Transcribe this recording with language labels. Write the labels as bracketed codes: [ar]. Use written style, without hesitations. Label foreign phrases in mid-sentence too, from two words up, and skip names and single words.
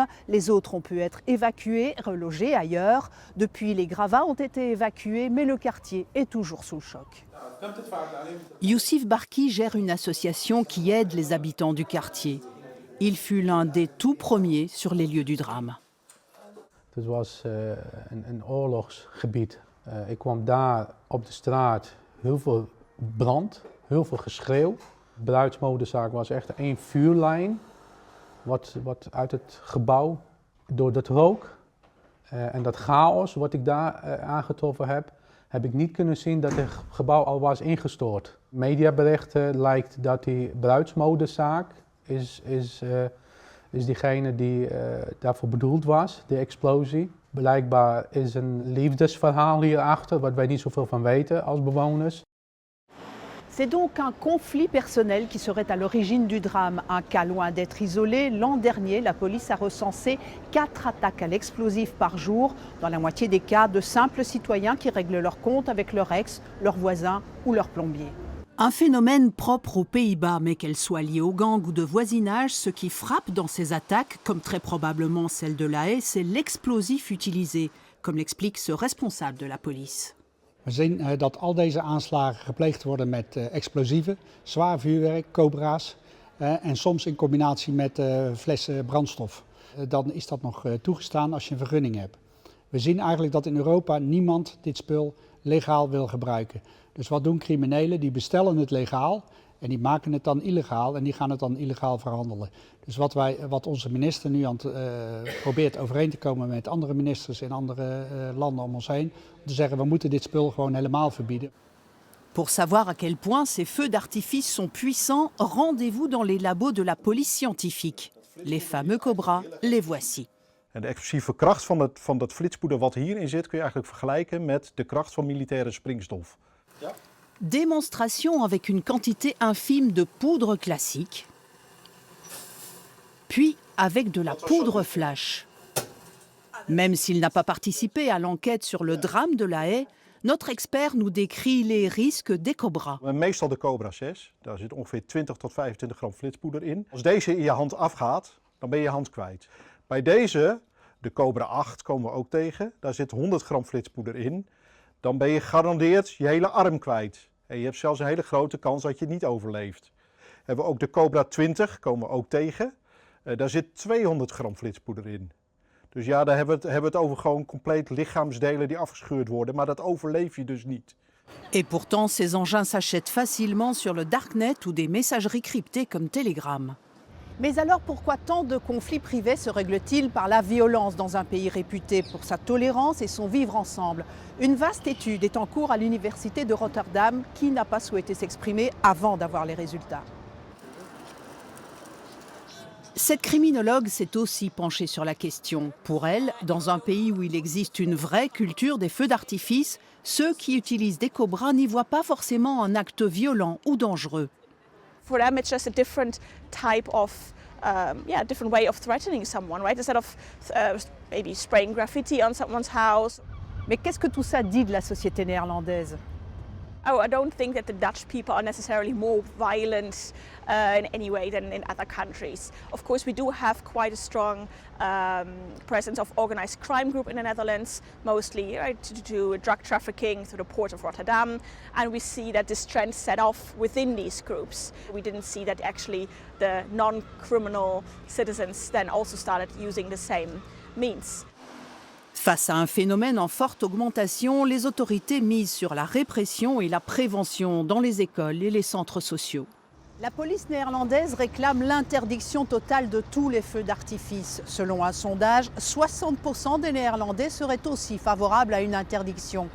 [fr] Les autres ont pu être évacués, relogés ailleurs. Depuis, les gravats ont été évacués, mais le quartier est toujours sous le choc. Youssif Barki gère une association qui aide les habitants du quartier. Il fut l'un des tout premiers sur les lieux du drame. [nl] Het was een oorlogsgebied. Ik kwam daar op de straat, heel veel brand, heel veel geschreeuw. De bruidsmodezaak was echt één vuurlijn wat uit het gebouw door dat rook en dat chaos wat ik daar aangetroffen heb ik niet kunnen zien dat het gebouw al was ingestort. Mediaberichten lijkt dat die bruidsmodezaak is diegene die daarvoor bedoeld was, de explosie. Blijkbaar is een liefdesverhaal hierachter, wat wij niet zoveel van weten als bewoners. [fr] C'est donc un conflit personnel qui serait à l'origine du drame. Un cas loin d'être isolé. L'an dernier, la police a recensé 4 attaques à l'explosif par jour. Dans la moitié des cas, de simples citoyens qui règlent leur compte avec leur ex, leur voisin ou leur plombier. Un phénomène propre aux Pays-Bas, mais qu'elle soit liée au gang ou de voisinage, ce qui frappe dans ces attaques, comme très probablement celle de La Haye, c'est l'explosif utilisé, comme l'explique ce responsable de la police. [nl] We zien dat al deze aanslagen gepleegd worden met explosieven, zwaar vuurwerk, cobra's en soms in combinatie met flessen brandstof. Dan is dat nog toegestaan als je een vergunning hebt. We zien eigenlijk dat in Europa niemand dit spul legaal wil gebruiken. Dus wat doen criminelen? Die bestellen het legaal en die maken het dan illegaal en die gaan het dan illegaal verhandelen. Dus wat onze minister nu probeert overeen te komen met andere ministers in andere landen om ons heen, om te zeggen we moeten dit spul gewoon helemaal verbieden. [fr] Pour savoir à quel point ces feux d'artifice sont puissants, rendez-vous dans les labos de la police scientifique. Les fameux Cobra, les voici. [nl] En de explosieve kracht van dat flitspoeder wat hierin zit kun je eigenlijk vergelijken met de kracht van militaire springstof. Ja. [fr] Démonstration avec une quantité infime de poudre classique, puis avec de la poudre flash. Même s'il n'a pas participé à l'enquête sur le drame de La Haye, notre expert nous décrit les risques des Cobra. Meestal de Cobra 6, daar zit ongeveer 20 tot 25 gram flitspoeder in. Als deze in je hand afgaat, dan ben je hand kwijt. Bij deze, de Cobra 8 komen we ook tegen, daar zit 100 gram flitspoeder in. Dan ben je gegarandeerd je hele arm kwijt. En je hebt zelfs een hele grote kans dat je het niet overleeft. Hebben we ook de Cobra 20, komen we ook tegen. Daar zit 200 gram flitspoeder in. Dus ja, daar hebben we het over gewoon compleet lichaamsdelen die afgescheurd worden. Maar dat overleef je dus niet. Et pourtant, ces engins s'achètent facilement sur le darknet ou des messageries cryptées comme Telegram. Mais alors pourquoi tant de conflits privés se règlent-ils par la violence dans un pays réputé pour sa tolérance et son vivre ensemble? Une vaste étude est en cours à l'université de Rotterdam qui n'a pas souhaité s'exprimer avant d'avoir les résultats. Cette criminologue s'est aussi penchée sur la question. Pour elle, dans un pays où il existe une vraie culture des feux d'artifice, ceux qui utilisent des cobras n'y voient pas forcément un acte violent ou dangereux. [en] For them, it's just a different type of, different way of threatening someone, right? Instead of maybe spraying graffiti on someone's house. [fr] Mais qu'est-ce que tout ça dit de la société néerlandaise? [en] Oh, I don't think that the Dutch people are necessarily more violent in any way than in other countries. Of course, we do have quite a strong presence of organized crime group in the Netherlands, mostly to do drug trafficking through the port of Rotterdam, and we see that this trend set off within these groups. We didn't see that actually the non-criminal citizens then also started using the same means. [fr] Face à un phénomène en forte augmentation, les autorités misent sur la répression et la prévention dans les écoles et les centres sociaux. La police néerlandaise réclame l'interdiction totale de tous les feux d'artifice. Selon un sondage, 60% des Néerlandais seraient aussi favorables à une interdiction.